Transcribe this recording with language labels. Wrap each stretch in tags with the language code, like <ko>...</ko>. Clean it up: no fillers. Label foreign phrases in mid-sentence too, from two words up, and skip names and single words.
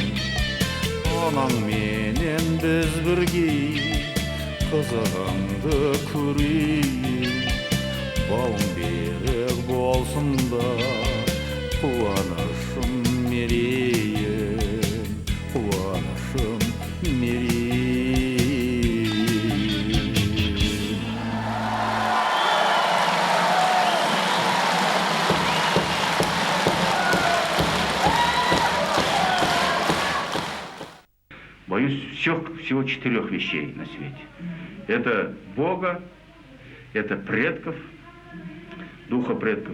<kk>Анаң менен біз бірге қызығыңды көрейін, бауың берік болсын да қуанышым мерейін, қуанышым мерейін.</kk> <ru>Боюсь всего 4 вещей на свете. Это Бога, это предков, духа предков.</ru>